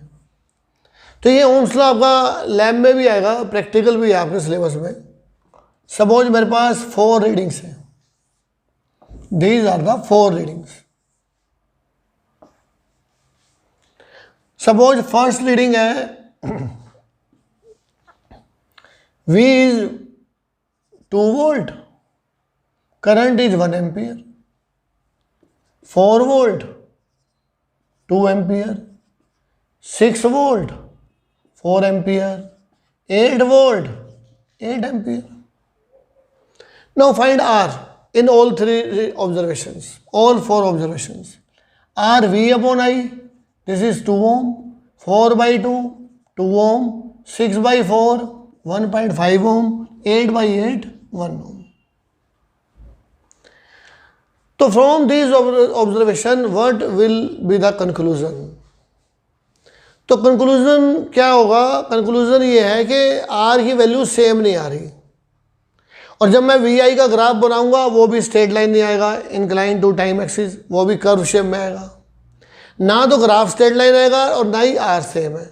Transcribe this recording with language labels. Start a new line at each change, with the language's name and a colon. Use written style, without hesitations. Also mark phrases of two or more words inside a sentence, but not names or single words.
Hindi: तो ये ओम्स लॉ आपका लैब में भी आएगा, प्रैक्टिकल भी है आपके सिलेबस में। सपोज मेरे पास 4 रीडिंग्स हैं,
English: these are the 4 readings. suppose first reading है V is 2 volt, current is 1 ampere, 4 volt 2 ampere, 6 volt 4 ampere, 8 volt 8 ampere. Now find R in all 3 observations, all 4 observations. R V upon I, this is 2 ohm, 4 by 2 2 ohm, 6 by 4 1.5 ohm, 8 by 8 1 ohm. तो from this observation what will be the conclusion?
Hindi: तो कंक्लूजन क्या होगा? कंक्लूजन ये है कि आर की वैल्यू सेम नहीं आ रही, और जब मैं वी आई का ग्राफ बनाऊंगा वो भी
English: straight line
Hindi: नहीं आएगा,
English: incline to time axis,
Hindi: वो भी
English: curve shape
Hindi: में आएगा। ना तो ग्राफ
English: straight line
Hindi: आएगा और ना ही आर सेम है।